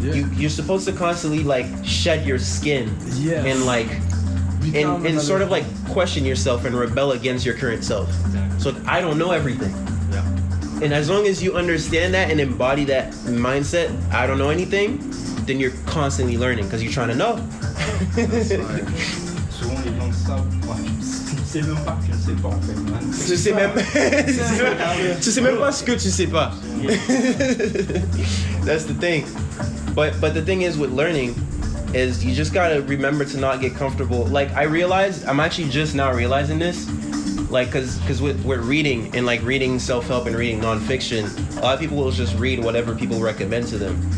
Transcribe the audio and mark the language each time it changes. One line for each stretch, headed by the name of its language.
English: You're supposed to constantly like shed your skin and like and sort of like question yourself and rebel against your current self. So I don't know everything. Yeah. And as long as you understand that and embody that mindset, I don't know anything, then you're constantly learning because you're trying to know.
French: Souvent les gens savent, tu sais même pas que tu ne sais pas en fait. Tu sais même pas ce que tu sais pas.
English: That's the thing. But the thing is with learning is you just gotta remember to not get comfortable. Like I'm actually just now realizing this. Like, cause with reading and like reading self-help and reading nonfiction, a lot of people will just read whatever people recommend to them.